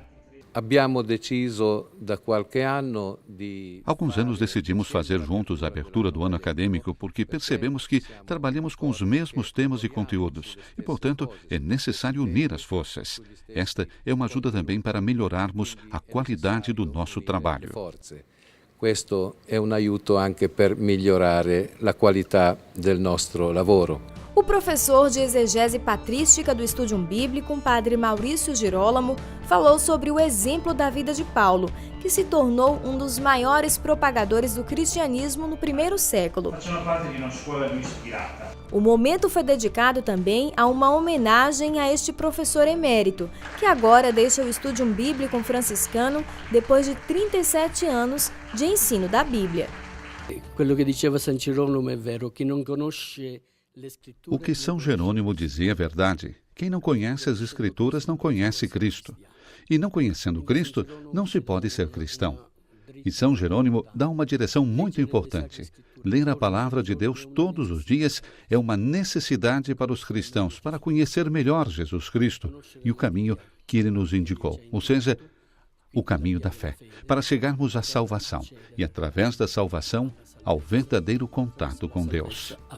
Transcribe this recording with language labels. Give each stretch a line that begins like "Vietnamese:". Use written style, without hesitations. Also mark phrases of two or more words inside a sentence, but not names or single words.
Portuguese: Alguns anos decidimos fazer juntos a abertura do ano acadêmico porque percebemos que trabalhamos com os mesmos temas e conteúdos e, portanto, é necessário unir as forças. Esta é uma ajuda também para melhorarmos a qualidade do nosso trabalho.
Italian: Questo è un aiuto anche per migliorare la qualità del nostro lavoro.
Portuguese: O professor de exegese patrística do Studium Bíblicum, padre Maurício Girolamo, falou sobre o exemplo da vida de Paulo, que se tornou um dos maiores propagadores do cristianismo no primeiro século. O momento foi dedicado também a uma homenagem a este professor emérito, que agora deixa o Studium Bíblicum Franciscanum depois de 37 anos de ensino da Bíblia.
Italian: Quello che diceva San Girolamo è vero, chi non conosce.
Portuguese: O que São Jerônimo dizia é verdade. Quem não conhece as Escrituras não conhece Cristo. E não conhecendo Cristo, não se pode ser cristão. E São Jerônimo dá uma direção muito importante. Ler a palavra de Deus todos os dias é uma necessidade para os cristãos, para conhecer melhor Jesus Cristo e o caminho que ele nos indicou, ou seja, o caminho da fé, para chegarmos à salvação e, através da salvação, ao verdadeiro contato com Deus.